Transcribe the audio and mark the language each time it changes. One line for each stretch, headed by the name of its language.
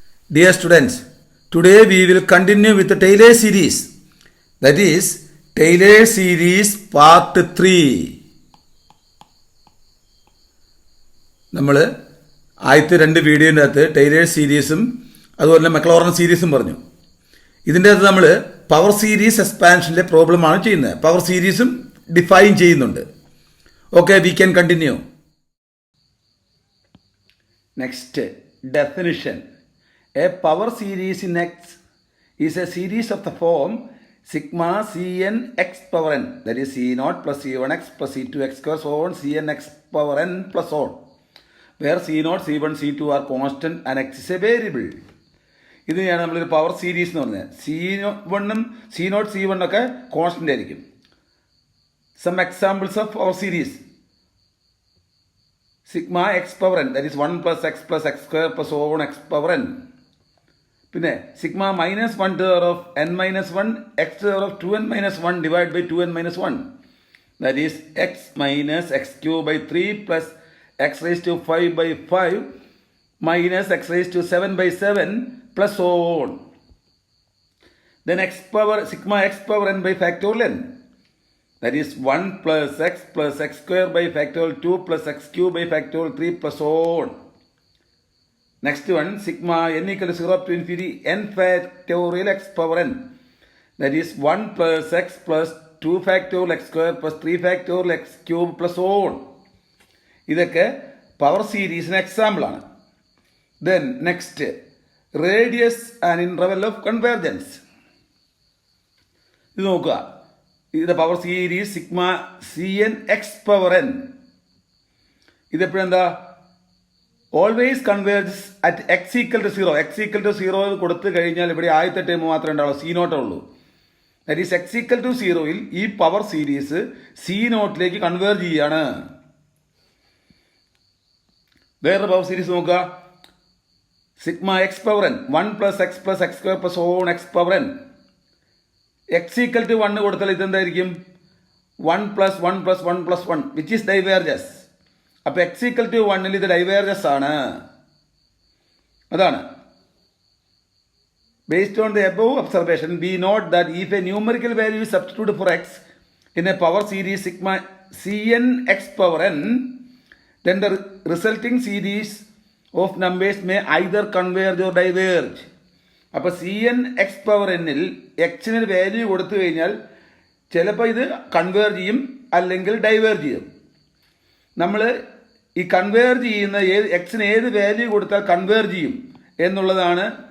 English: Dear students, today we will continue with the Taylor series. That is Taylor series part 3.
Malayalam: നമ്മൾ ആദ്യത്തെ രണ്ട് വീഡിയോൻ്റെ അകത്ത് ടൈലർ സീരീസും അതുപോലെ തന്നെ മക്ലോറൻ സീരീസും പറഞ്ഞു. ഇതിൻ്റെ അകത്ത് നമ്മൾ പവർ സീരീസ് എക്സ്പാൻഷനിലെ പ്രോബ്ലമാണ് ചെയ്യുന്നത്. പവർ സീരീസും ഡിഫൈൻ ചെയ്യുന്നുണ്ട്.
English: Okay, we can continue. Next definition. A power series in X is a series of the form sigma Cn x power n, that is C0 plus C1x plus C2x square so on Cn x power n plus on, where C0, C1, C2 are constant and x is a variable.
Malayalam: ഇതിനെയാണ് നമ്മളൊരു power series എന്ന് പറഞ്ഞത്. C0, C1 ഒക്കെ constant ആയിരിക്കും.
English: Some examples of power series: sigma x power n, that is 1 plus x square plus so on x power n. പിന്നെ sigma minus 1 to the power of n minus 1 x to the power of 2n minus 1 divided by 2n minus 1, that is x minus x cube by 3 plus x raised to 5 by 5 minus x raised to 7 by 7 plus so on. Then sigma x power n by factorial n, that is 1 plus x square by factorial 2 plus x cube by factorial 3 plus so on. Next one, sigma n equal to 0 up to infinity n factorial x power n, that is 1 plus x plus 2 factorial x square plus 3 factorial x cube plus so on.
Malayalam: ഇതൊക്കെ power സീരീസിന് example ആണ്.
English: Then next, radius and interval of convergence.
Malayalam: ഇത് നോക്കുക, ഇത് power series sigma Cn x power n.
English: ഇതെപ്പോഴെന്താ always converges at x equal to 0.
Malayalam: X equal to 0 കൊടുത്തു കഴിഞ്ഞാൽ ഇവിടെ ആദ്യത്തെ time മാത്രമേ ഉണ്ടാവുള്ളൂ, C0 ഉള്ളൂ. That is X equal to 0യിൽ ഈ പവർ സീരീസ് C0ലേക്ക് കൺവേർജ് ചെയ്യാണ്. വേറൊരു പവർ സീരീസ് നോക്കുക,
English: Sigma x power n, 1 plus x square plus on x power n. X equal to 1
Malayalam: കൊടുത്താൽ ഇതെന്തായിരിക്കും?
English: 1 plus 1 plus 1 plus 1 which is diverges.
Malayalam: അപ്പോൾ X equal to 1ൽ ഇത് diverges ആണ്. അതാണ്.
English: Based on the above observation, we note that if a numerical value is substituted for x in a power series sigma Cn x power n, then the resulting series of numbers may either converge or diverge.
Malayalam: അപ്പോൾ Cn x power nൽ എക്സിന് value കൊടുത്തു കഴിഞ്ഞാൽ ചിലപ്പോൾ ഇത് converge ചെയ്യും, അല്ലെങ്കിൽ diverge ചെയ്യും. നമ്മൾ ഈ കൺവേർജ് ചെയ്യുന്ന എക്സിന് ഏത് വാല്യൂ കൊടുത്താൽ കൺവേർജ് ചെയ്യും എന്നുള്ളതാണ്.